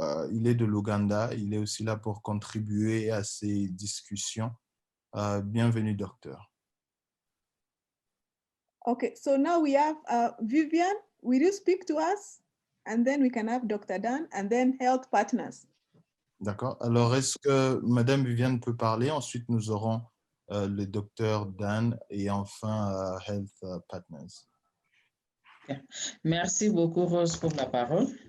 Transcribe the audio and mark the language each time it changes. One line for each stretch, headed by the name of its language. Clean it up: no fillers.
French: Il est de l'Ouganda. Il est aussi là pour contribuer à ces discussions. Bienvenue, docteur.
English: Okay, so now we have Vivian. Will you speak to us? And then we can have Dr. Dan and then health partners.
French: D'accord. Alors, est-ce que Madame Viviane peut parler? Ensuite, nous aurons le docteur Dan et enfin Health Partners. Merci beaucoup, Rose, pour la parole.